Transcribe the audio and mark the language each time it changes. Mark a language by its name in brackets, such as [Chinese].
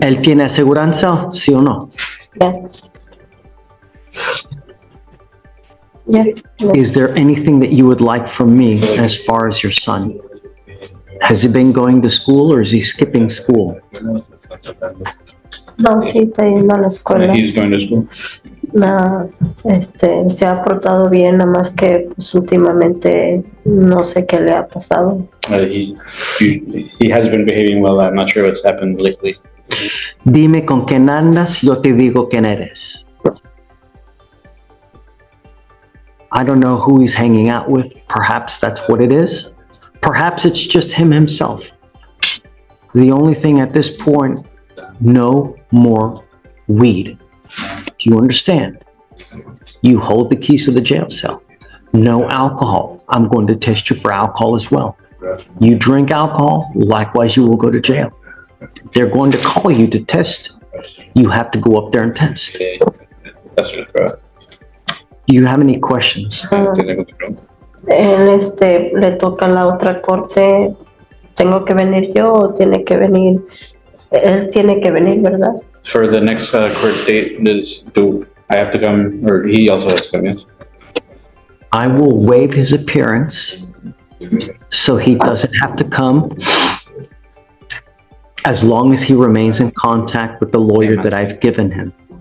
[Spanish] ¿Él tiene aseguranza, sí o no? [English] Yeah. Is there anything that you would like from me as far as your son? Has he been going to school or is he skipping school? [Spanish] No, sí, está yendo a la escuela. [English] He's going to school. [Spanish] No, se ha portado bien, nada más que pues, últimamente no sé qué le ha pasado. [English] He has been behaving well. I'm not sure what's happened lately. [Spanish] Dime con quién andas, yo te digo quién eres. [English] I don't know who he's hanging out with. Perhaps that's what it is. Perhaps it's just him himself. The only thing at this point, no more weed. Do you understand? You hold the keys to the jail cell. No alcohol. I'm going to test you for alcohol as well. You drink alcohol, likewise you will go to jail. They're going to call you to test. You have to go up there and test. Okay. That's right. Do you have any questions? [Spanish] Él, le toca la otra corte. ¿Tengo que venir yo o tiene que venir? Él tiene que venir, ¿verdad? [English] For the next court date, do I have to come, or he also has to come? Yes. I will waive his appearance so he doesn't have to come as long as he remains in contact with the lawyer that I've given him.